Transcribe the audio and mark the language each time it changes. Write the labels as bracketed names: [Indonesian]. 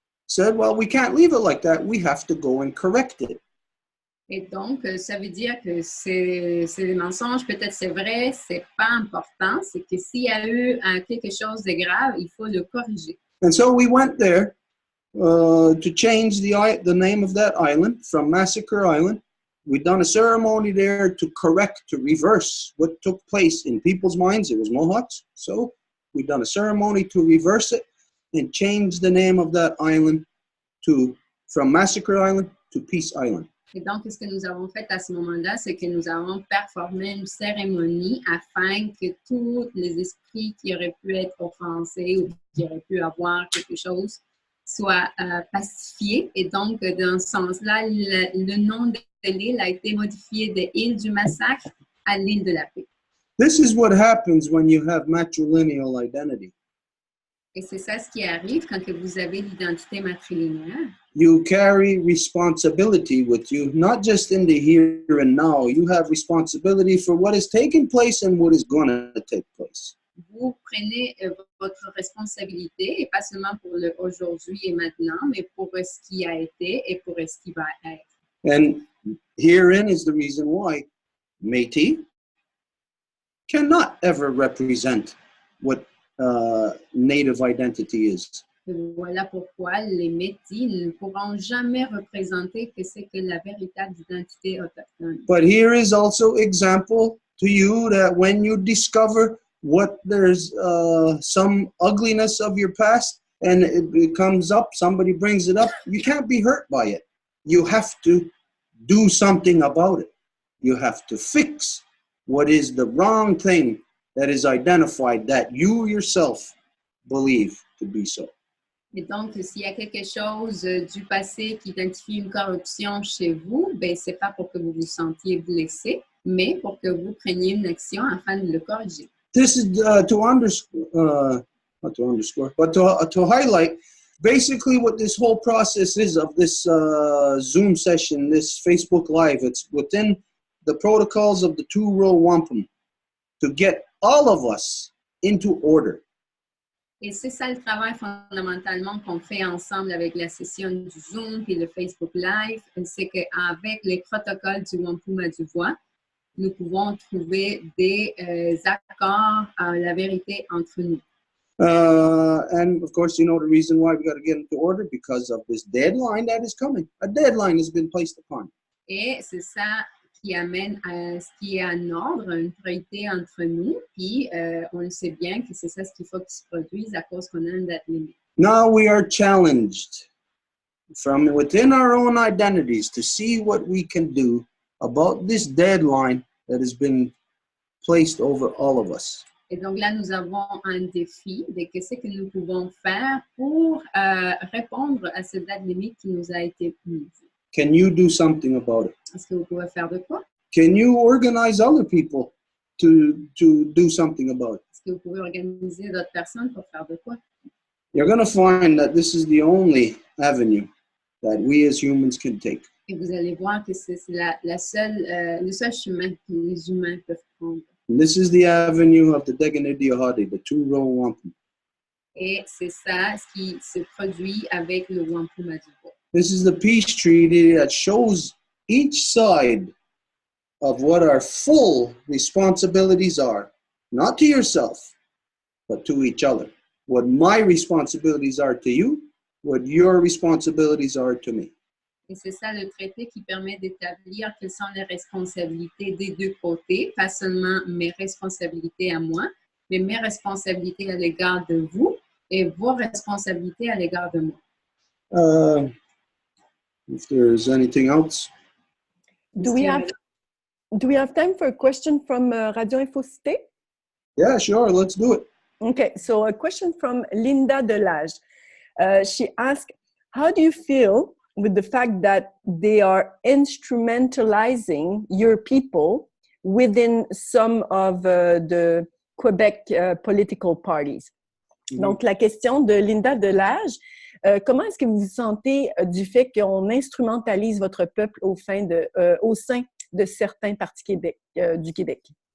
[English] Said, well, we can't leave it like that. We have to go and correct it. [French] Et donc, ça veut dire que c'est des mensonges, peut-être c'est vrai, c'est pas important, c'est que s'il y a eu quelque chose de grave, il faut le corriger. [English] And so we went there to change the name of that island from Massacre Island. We'd done a ceremony there to correct, to reverse what took place in people's minds. It was Mohawks. So we'd done a ceremony to reverse it and change the name of that island from Massacre Island to Peace Island. [French] Et donc, ce que nous avons fait à ce moment-là, c'est que nous avons performé une cérémonie afin que tous les esprits qui auraient pu être offensés ou qui auraient pu avoir quelque chose soient pacifiés. Et donc, dans ce sens-là, le nom de l'île a été modifié de île du massacre à l'île de la paix. [English] This is what happens when you have matrilineal identity. [French] Et c'est ça ce qui arrive quand que vous avez l'identité matrilinéaire. [English] You carry responsibility with you, not just in the here and now. You have responsibility for what is taking place and what is going to take place. [French] Vous prenez votre responsabilité, et pas seulement pour le aujourd'hui et maintenant, mais pour ce qui a été et pour ce qui va être. [English] And herein is the reason why Métis cannot ever represent what Native identity is. [French] Voilà pourquoi les Métis ne pourront jamais représenter que c'est que la véritable identité autochtone. [English] But here is also example to you that when you discover what there's some ugliness of your past and it comes up, somebody brings it up, you can't be hurt by it. You have to do something about it. You have to fix what is the wrong thing that is identified that you yourself believe to be so. [French] Et donc, s'il y a quelque chose du passé qui identifie une corruption chez vous, ben c'est pas pour que vous vous sentiez blessé, mais pour que vous preniez une action afin de le corriger. [English] This is not to underscore, but to highlight basically what this whole process is of this Zoom session, this Facebook Live. It's within the protocols of the Row Wampum to get all of us into order. [French] Et c'est ça le travail fondamentalement qu'on fait ensemble avec la session du Zoom et le Facebook Live, c'est qu'avec les protocoles du Wampum à Deux Voies, nous pouvons trouver des accords à la vérité entre nous. [English] And of course, you know the reason why we got to get into order because of this deadline that is coming. A deadline has been placed upon. [French] Et c'est ça qui amène à ce qui est en ordre, une priorité entre nous, puis on le sait bien que c'est ça ce qu'il faut qu'il se produise à cause qu'on a une date limite. [English] Now we are challenged from within our own identities to see what we can do about this deadline that has been placed over all of us. [French] Et donc là, nous avons un défi de qu'est-ce que nous pouvons faire pour répondre à cette date limite qui nous a été mise. [English] Can you do something about it? [French] Est-ce que vous pouvez faire de quoi? [English] Can you organize other people to do something about it? [French] Est-ce que vous pouvez organiser d'autres personnes pour faire de quoi? [English] You're going to find that this is the only avenue that we as humans can take. [French] Et vous allez voir que c'est le seul chemin que les humains peuvent prendre. [English] And this is the avenue of the Deganidiohadi, the Row Wampum. [French] Et c'est ça ce qui se produit avec le Wampum à Deux Voies. [English] This is the peace treaty that shows each side of what our full responsibilities are, not to yourself, but to each other. What my responsibilities are to you, what your responsibilities are to me. [French] Et c'est ça le traité qui permet d'établir quelles sont les responsabilités des deux côtés, pas seulement mes responsabilités à moi, mais mes responsabilités à l'égard de vous et vos responsabilités à l'égard de moi. [English] If there's anything else. Do we have time for a question from Radio Info Cité? Yeah, sure. Let's do it. Okay, so a question from Linda Delage. She asked, how do you feel with the fact that they are instrumentalizing your people within some of the Quebec political parties? Mm-hmm. [French] Donc, la question de Linda Delage, comment est-ce que vous vous sentez du fait qu'on instrumentalise votre peuple au sein de certains partis du Québec?